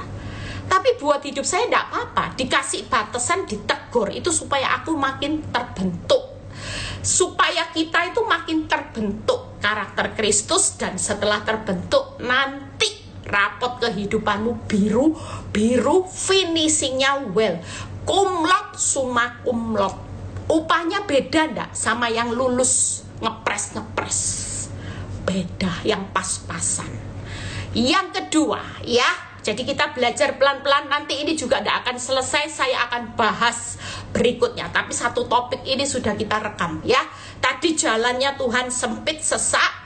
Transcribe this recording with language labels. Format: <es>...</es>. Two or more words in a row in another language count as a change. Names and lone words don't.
<id>Tapi buat hidup saya ndak apa-apa, dikasih batasan, ditegur, itu supaya aku makin terbentuk, supaya kita itu makin terbentuk karakter Kristus. Dan setelah terbentuk nanti rapot kehidupanmu biru,</id> <en>finishingnya well,</en> <la>cum laude, summa cum laude.</la> <id>Upahnya beda ndak sama yang lulus ngepres, beda, yang pas-pasan. Yang kedua ya, jadi kita belajar pelan-pelan, nanti ini juga tidak akan selesai, saya akan bahas berikutnya. Tapi satu topik ini sudah kita rekam ya. Tadi jalannya Tuhan sempit, sesak.</id>